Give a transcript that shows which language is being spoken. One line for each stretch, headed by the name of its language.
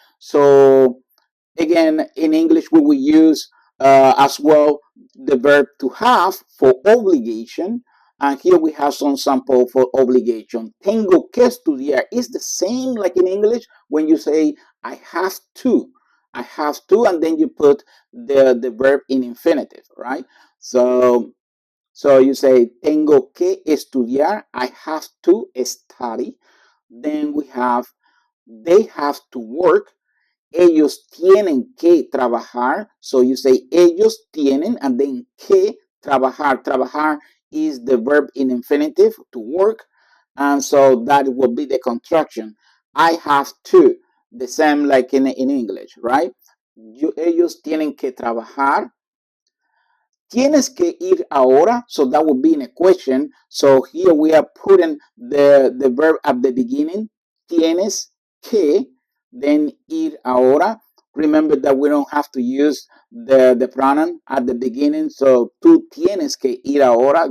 English: So again, in English, we will use as well the verb to have for obligation. And here we have some sample for obligation. Tengo que estudiar is the same like in English when you say I have to. I have to, and then you put the verb in infinitive, right? So you say tengo que estudiar. I have to study. Then we have they have to work.
Spanish: Ellos tienen que trabajar. So you say ellos tienen and then que trabajar.
English: Trabajar is the verb in infinitive to work. And so that will be the construction. I have to. The same like in English, right?
Spanish: Ellos tienen que trabajar. Tienes que ir ahora.
English: So that would be in a question. So here we are putting the verb at the beginning. Tienes que. Then ir ahora. remember that we don't have to use the pronoun at the beginning.
Spanish: So tú tienes que ir ahora.